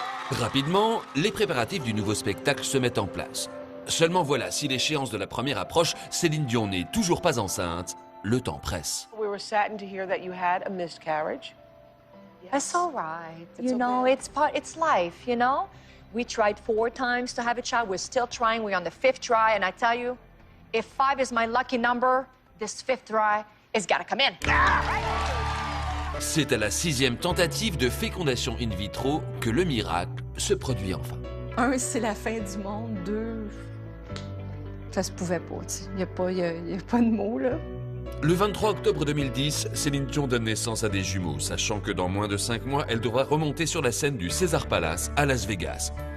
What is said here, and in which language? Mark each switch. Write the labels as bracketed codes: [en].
[fr] Rapidement, les préparatifs du nouveau spectacle se mettent en place. Seulement voilà, si l'échéance de la première approche, Céline Dion n'est toujours pas enceinte, le temps presse. [en] We were saddened to hear that you had a miscarriage. It's all right. You know, it's life, you know? We tried 4 times to have a child. We're still trying. We're on the 5th try. And I tell you, if 5 is my lucky number, this 5th try has got to come in. [fr] C'est à la 6e tentative de fécondation in vitro que le miracle se produit enfin. 1, c'est la fin du monde. 2, ça se pouvait pas, tu sais. Il n'y a pas de mots, là. Le 23 octobre 2010, Céline Dion donne naissance à des jumeaux, sachant que dans moins de 5 mois, elle devra remonter sur la scène du César Palace à Las Vegas.